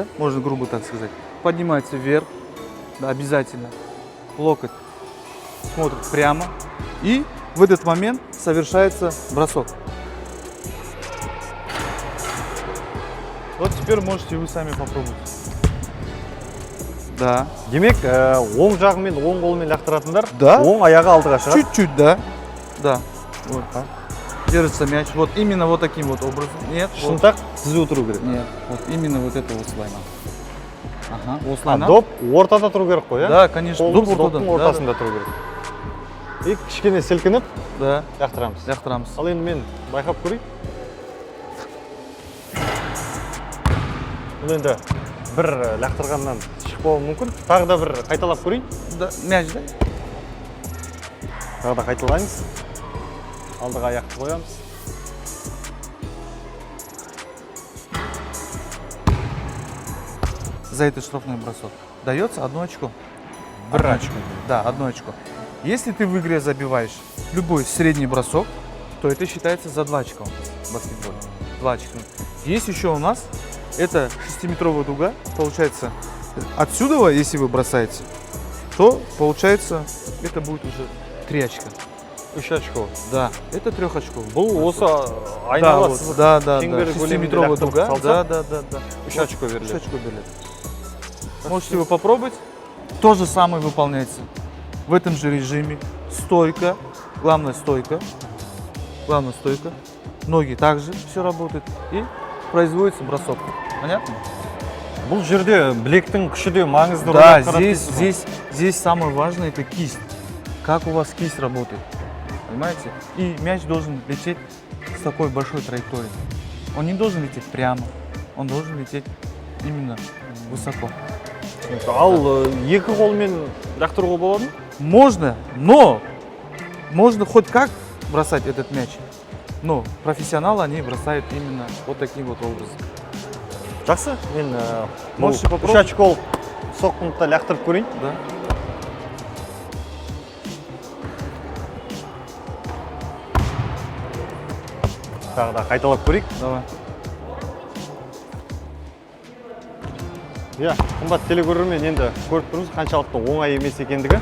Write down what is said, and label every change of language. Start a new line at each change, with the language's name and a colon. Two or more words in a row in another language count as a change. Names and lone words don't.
Russian: Можно грубо так сказать. Поднимается вверх, да, обязательно. Локоть смотрит прямо. И в этот момент совершается бросок. Вот теперь можете вы сами попробовать. Да.
Kazakh: Демек, оң жағымен, оң қолымен лақтыратындар,
Russian: Да.
Kazakh: оң аяғы алдыға шығады.
Russian: Чуть-чуть, да. Да. Вот. Держится мяч. Вот именно вот таким вот образом. Нет. Вот.
Kazakh: Шынтақ тізе отыру керек.
Russian: Нет. Вот именно вот это осылайна. Ага. А
Kazakh: Осылайна. доп ортада тұру керек қой, иә?
Russian: Да, конечно.
Kazakh: Қолымыз Доп ортада. доптың
Russian: Да,
Kazakh: ортасында тұру керек. И кішкене сілкініп
Russian: Да.
Kazakh: лақтырамыз. Лақтырамыз. Ал енді мен байқап көрейін. Бұл енді бір лақтырғаннан шықпауы мүмкін. Тағы да бір қайталап көрейін.
Russian: Да. Мяч, да?
Kazakh: Тағы да қайталаймыз. Алдыға аяқты қоямыз.
Russian: За этот штрафной бросок дается 1 очко.
Kazakh: Бір
Russian: 1 очко. Да, 1 очко. Если ты в игре забиваешь любой средний бросок, то это считается за 2 очка в баскетболе. 2 очка. Есть еще у нас, это 6-метровая дуга, получается, отсюда, если вы бросаете, то получается, это будет уже 3 очка. 3 очко. Да, это 3 очков.
Kazakh: Бұл осы
Russian: Да,
Kazakh: айнала
Russian: вот, да, 6-метровая
Kazakh: лақтырып
Russian: дуга,
Kazakh: салса,
Russian: да. 3 очко 3
Kazakh: беріледі.
Russian: очко берет. Можете вы попробовать. То же самое выполняется в этом же режиме. Стойка, главная стойка. Главная стойка. Ноги также все работает. И производится бросок. Понятно?
Kazakh: Бұл жерде білектің күші де маңызды роль
Russian: Да,
Kazakh: атқарады дейсіз ғой?
Russian: здесь самое важное это кисть. Как у вас кисть работает. Понимаете? И мяч должен лететь с такой большой траекторией. Он не должен лететь прямо. Он должен лететь именно высоко.
Kazakh: Ал екі қолмен лақтыруға болады ма?
Russian: Можно, но можно хоть как бросать этот мяч. Но профессионалы, они бросают именно вот таким вот образом.
Kazakh: Жақсы, мен
Russian: Можете
Kazakh: бұл 3
Russian: попробовать.
Kazakh: очко соққында лақтырып көрейін.
Russian: Да?
Kazakh: Тағы да қайталап көрейік.
Russian: Давай.
Kazakh: Иә, қымбат телекөрермен енді көріп тұрмыз қаншалықты оңай емес екендігі.